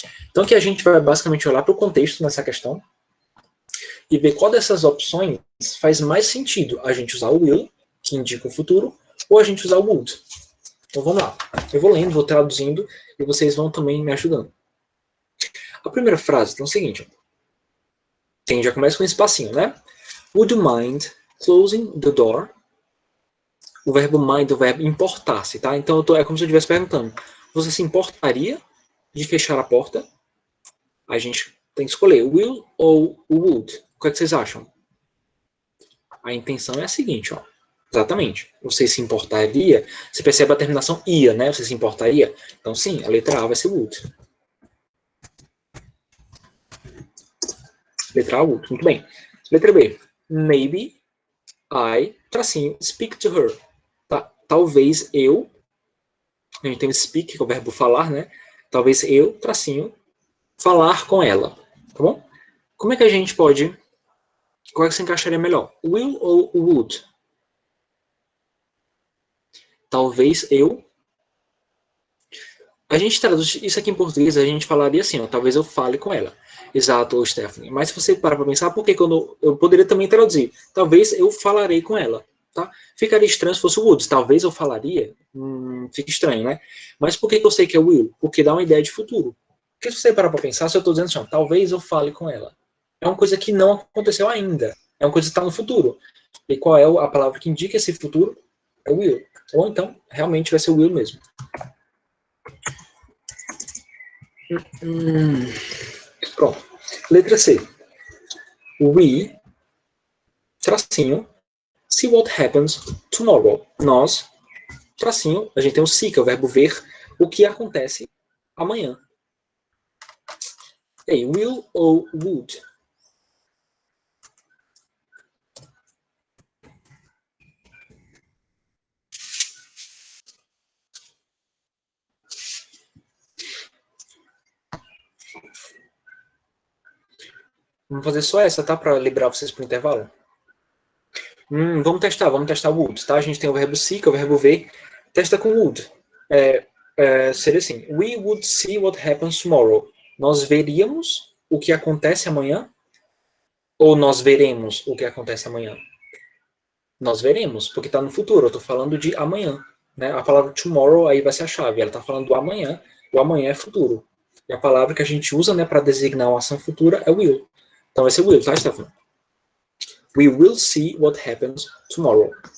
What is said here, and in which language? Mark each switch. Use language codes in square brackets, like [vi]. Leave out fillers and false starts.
[pt] Então, aqui a gente vai basicamente olhar para o contexto nessa questão e ver qual dessas opções faz mais sentido. A gente usar o will, que indica o futuro, ou a gente usar o would. Então, vamos lá. Eu vou lendo, vou traduzindo, e vocês vão também me ajudando. A primeira frase é o seguinte. Quem já começa com um espacinho, né? [en] Would you mind closing the door? [pt] O verbo mind é o verbo importar-se, tá? Então é como se eu estivesse perguntando. Você se importaria de fechar a porta? A gente tem que escolher will ou would. O que é que vocês acham? A intenção é a seguinte, ó. Exatamente. Você se importaria? Você percebe a terminação ia, né? Você se importaria? Então sim, a letra A vai ser would. Letra A, would. Muito bem. Letra B. [en] Maybe I, tracinho, speak to her. [pt] Tá? Talvez eu, a gente tem o speak, que é o verbo falar, né? Talvez eu, tracinho, falar com ela. Tá bom? Como é que a gente pode... Qual é que se encaixaria melhor? Will ou would? Talvez eu... A gente traduz isso aqui em português, a gente falaria assim, ó, talvez eu fale com ela. Exato, Stephanie. Mas se você parar para pensar, por que quando eu poderia também traduzir? Talvez eu falarei com ela. Tá? Ficaria estranho se fosse o would. Talvez eu falaria. Fica estranho, né? Mas por que eu sei que é will? Porque dá uma ideia de futuro. Porque se você parar para pensar, se eu estou dizendo assim, ó, talvez eu fale com ela. É uma coisa que não aconteceu ainda. É uma coisa que está no futuro. E qual é a palavra que indica esse futuro? É will. Ou então, realmente vai ser will mesmo. Pronto. Letra C. [en] We, tracinho, see what happens tomorrow. [pt] Nós, tracinho, a gente tem o see, que é o verbo ver, o que acontece amanhã. E aí, will ou would? Vamos fazer só essa, tá? Para liberar vocês para o intervalo. Vamos testar o would, tá? A gente tem o verbo see, que é o verbo ver. Testa com would. Seria assim, [en] we would see what happens tomorrow. [pt] Nós veríamos o que acontece amanhã? Ou nós veremos o que acontece amanhã? Nós veremos, porque está no futuro. Eu estou falando de amanhã. Né? A palavra tomorrow aí vai ser a chave. Ela está falando do amanhã. O amanhã é futuro. E a palavra que a gente usa, né, para designar uma ação futura é will. Então vai ser will, tá, Stefano? [en] We will see what happens tomorrow.